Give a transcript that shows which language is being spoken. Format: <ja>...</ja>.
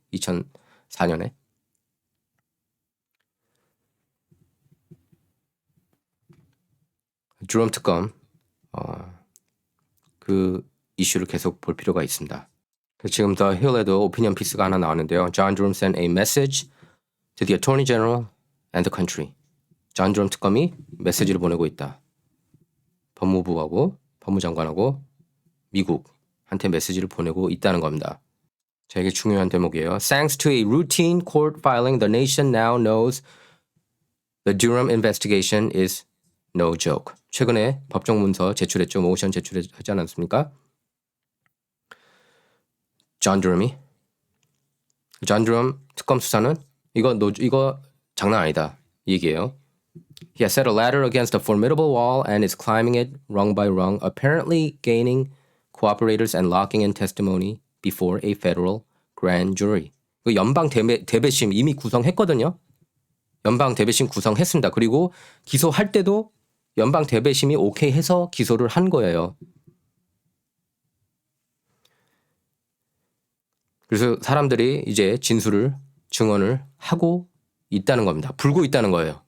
<ko>2004년에. 듀럼 특검 그 이슈를 계속 볼 필요가 있습니다. 지금 더 힐에도 오피니언 피스가 하나 나왔는데요.</ko> <en>John Durham sent a message to the Attorney General and the country.</en> <ko>존 드럼 특검이 메시지를 보내고 있다. 법무부하고 법무장관하고 미국한테 메시지를 보내고 있다는 겁니다. 자, 이게 중요한 대목이에요.</ko> <en>Thanks to a routine court filing, the nation now knows the Durham investigation is no joke.</en> <ko>최근에 법정 문서 제출했죠. 모션 제출하지 않았습니까? 존 드럼이. 존 드럼 특검 수사는 이거 장난 아니다. 이 얘기예요.</ko> <en>He has set a ladder against a formidable wall and is climbing it rung by rung, apparently gaining cooperators and locking in testimony before a federal grand jury.</en> <ko>연방 대배심 이미 구성했거든요. 연방 대배심 구성했습니다. 그리고 기소할 때도 연방 대배심이 오케이 해서 기소를 한 거예요. 그래서 사람들이 이제 증언을 하고 있다는 겁니다. 불고 있다는 거예요.</ko>